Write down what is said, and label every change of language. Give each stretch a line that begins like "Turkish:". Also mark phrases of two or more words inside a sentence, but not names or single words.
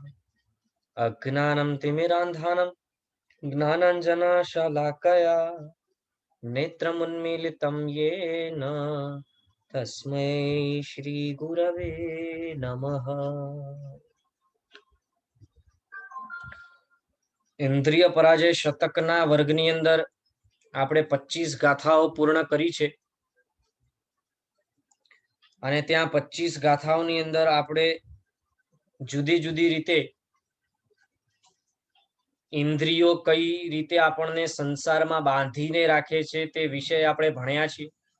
Sanskrit: अज्ञानं तिमिरान्धानं ज्ञानाञ्जनशलाकया नेत्रमुन्मीलितं येन तस्मै श्री गुरवे नमः।
Gujarati: ઇન્દ્રિય પરાજય શતકના વર્ગની અંદર આપણે 25 ગાથાઓ પૂર્ણ કરી છે અને ત્યાં 25 ગાથાઓની અંદર આપણે જુદી જુદી રીતે ઇન્દ્રિયો કઈ રીતે આપણને સંસારમાં બાંધીને રાખે છે તે વિષય આપણે ભણ્યા છીએ।